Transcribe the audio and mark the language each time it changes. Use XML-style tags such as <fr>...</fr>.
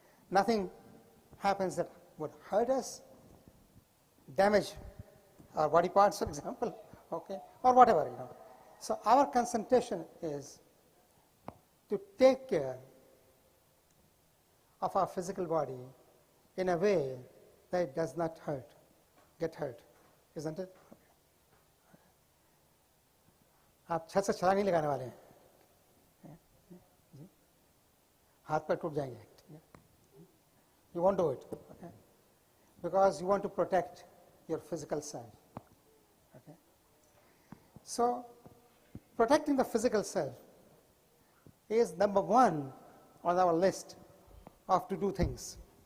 <en>Nothing happens that would hurt us, damage our body parts, for example, okay, or whatever, you know. So our concentration is to take care of our physical body in a way that it does not get hurt, isn't it?</en> <hi>आप छत से छलांग नहीं लगाने वाले हैं, हाथ पैर टूट जाएंगे.</hi> <en>You won't do it, okay? Because you want to protect your physical self. Okay? So, protecting the physical self is number one on our list of to do things.</en>